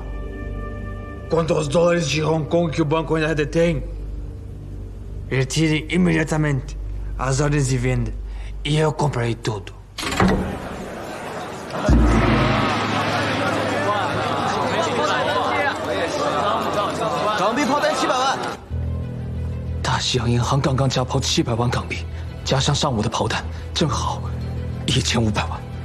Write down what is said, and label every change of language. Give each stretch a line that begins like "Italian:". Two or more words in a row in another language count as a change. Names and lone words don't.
Portuguese: Quanto aos dólares de Hong Kong que o banco ainda detém, retirem imediatamente as ordens de venda e eu comprarei tudo.
Chinese: 港币抛单700万。大西洋银行刚刚加抛700万港币，加上上午的抛单，正好1500万。